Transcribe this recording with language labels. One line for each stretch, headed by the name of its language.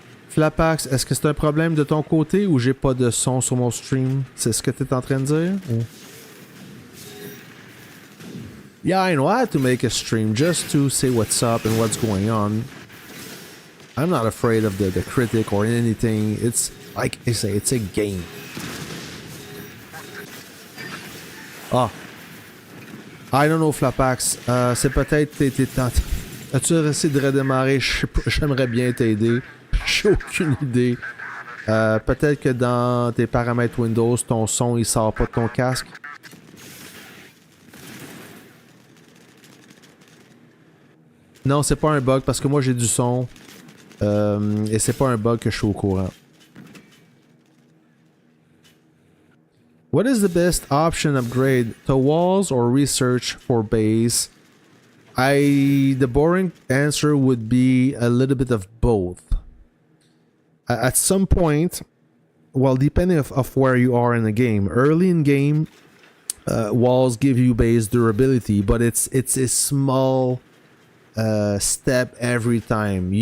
French: Flapax, est-ce que c'est un problème de ton côté ou j'ai pas de son sur mon stream? C'est ce que tu es en train de dire? Ou...
English: Yeah, I know. I had to make a stream just to say what's up and what's going on. I'm not afraid of the critic or anything. It's like I say, it's a game. Ah. I don't know, Flapax.
French: C'est peut-être t'es tenté. As-tu essayé de redémarrer? J'aimerais bien t'aider. J'ai aucune idée. Peut-être que dans tes paramètres Windows, ton son il sort pas de ton casque. Non, c'est pas un bug parce que moi j'ai du son. Et c'est pas un bug que je suis au courant.
English: What is the best option upgrade? To walls or research for base? The boring answer would be a little bit of both. At some point, well, depending of where you are in the game, early in game, walls give you base durability, but it's a small step every time.